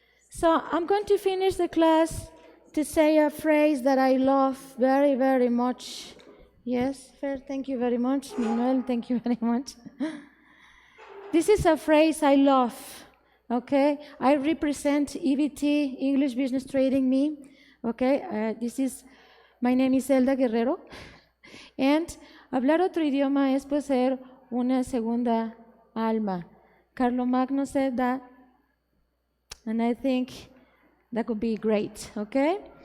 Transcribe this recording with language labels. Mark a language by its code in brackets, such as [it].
[en] So I'm going to finish the class to say a phrase that I love very, very much. Yes, Fer, thank you very much. Manuel, thank you very much. This is a phrase I love, okay? I represent EBT, English Business Trading Me, okay? My name is Elda Guerrero, and [es] hablar otro idioma es poseer una segunda alma. [en] Carlomagno said that, and I think that could be great, okay?